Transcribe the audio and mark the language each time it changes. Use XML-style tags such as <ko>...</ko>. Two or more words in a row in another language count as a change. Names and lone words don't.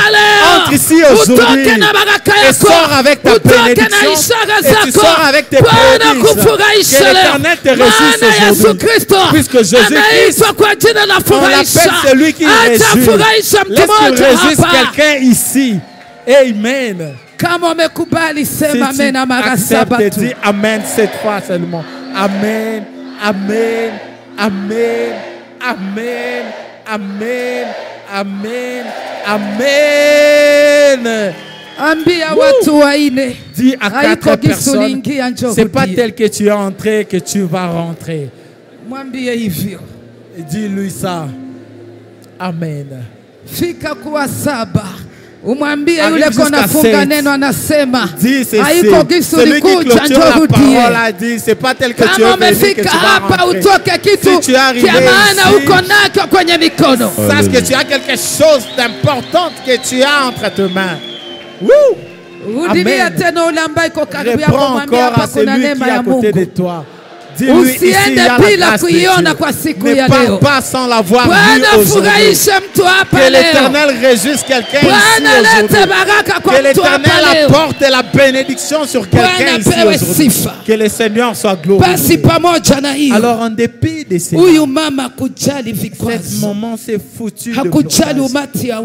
<fr>Entre ici aujourd'hui et sors avec ta bénédiction et tu sors avec tes prodiges. Que l'Éternel te réjouisse aujourd'hui. Puisque Jésus-Christ, on l'appelle celui qui réjouit. Laisse qu'il réjouisse quelqu'un ici. Amen.</fr> <sw>Kama umekubali sema amen na mara saba tu.</sw> <fr>Dis amen cette fois seulement. Amen. Amen. Amen. Amen. Amen. Amen. Amen.</fr> <sw>Ambia watu waine.</sw> <fr>Dis à 4 personnes, c'est pas tel que tu es entré que tu vas rentrer.</fr> <sw>Mwambie hivyo.</sw> <fr>Dis-lui ça. Amen.</fr> <sw>Fika kuwa saba. Umwambie yule kona funga neno anasema haiko gisu likuja njoo rudie.</sw> <fr>C'est pas tel que tu</fr> <sw>kama umefika hapa utoke kitu kia maana uko nacho kwenye mikono.</sw> <fr>Sache que tu as quelque chose d'important que tu as entre tes mains.</fr> <sw>Rudilia tena ule ambaye iko karibu yako, mwambie hapa kuna neema ya Mungu. Usiende bila kuiona kwa siku ya leo. Bwana furahishe mtu hapa leo.</sw> <fr>Que l'Éternel réjouisse quelqu'un ici aujourd'hui. Que l'Éternel apporte la bénédiction sur quelqu'un ici aujourd'hui. Que le Seigneur soit glorifié. Alors en dépit de ces cette maman s'est foutue de l'audience.</fr>